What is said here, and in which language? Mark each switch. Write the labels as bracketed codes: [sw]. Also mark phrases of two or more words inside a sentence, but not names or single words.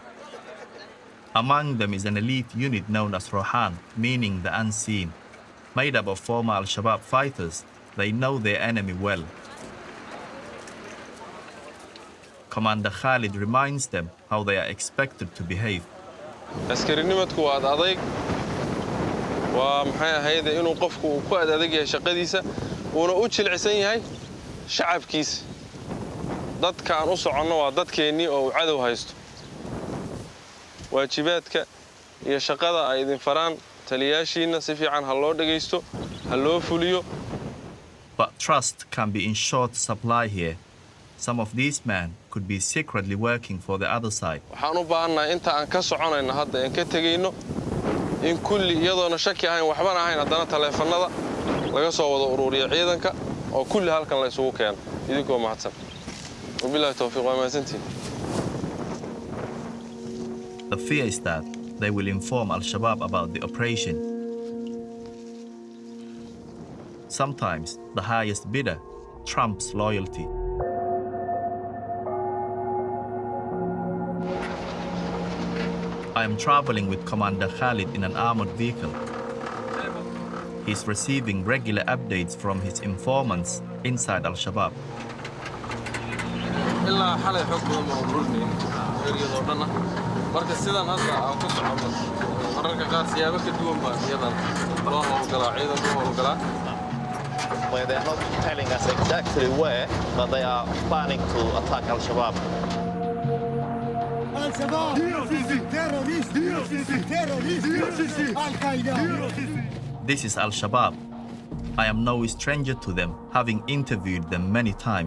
[en] Among them is an elite unit known as Rohan, meaning the unseen. Made up of former Al-Shabaab fighters, they know their enemy well. Commander Khalid reminds them how they are expected to behave. [so] askari-nimadku waa adayg waa maxay ahayd inuu qofku ku adeeg yahay shaqadiisa uuna u jilcisan yahay shacabkiisa dadka aan u soconno waa dadkeenii oo cadow haysto waajibaadka iyo shaqada ay idin faraan taliyaashiina si fiican ha loo dhageysto ha loo fuliyo. [en] But trust can be in short supply here. Some of these men could be secretly working for the other side. [so] waxaan u baahannahay inta aan ka soconayno hadda aan ka tegayno in kulli iyadoona shaki ahayn waxbana ahayn haddana taleefannada laga soo wada ururiyo ciidanka oo kulli halkan la isugu keeno idinkoo mahadsan. [ar] وبالله التوفيق [so] waa mahadsantiin. [en] The fear is that they will inform Al-Shabaab about the operation. Sometimes the highest bidder trumps loyalty. I am traveling with Commander Khalid in an armored vehicle. He's receiving regular updates from his informants inside Al-Shabaab. [so] ilaa xalay xog badan ma ururni eriyadoo dhan marka sidan hadda aan ku socono mararka qaar siyaabo ka duwan baa iyadan loo howlgalaa ciidanka howlgalaa. [en] Where they're not telling us exactly where, but they are planning to attack Al-Shabaab. Al-Shabaab! Terrorist! Terrorist! Al-Qaeda! This is Al-Shabaab. I am no stranger to them, having interviewed them many times.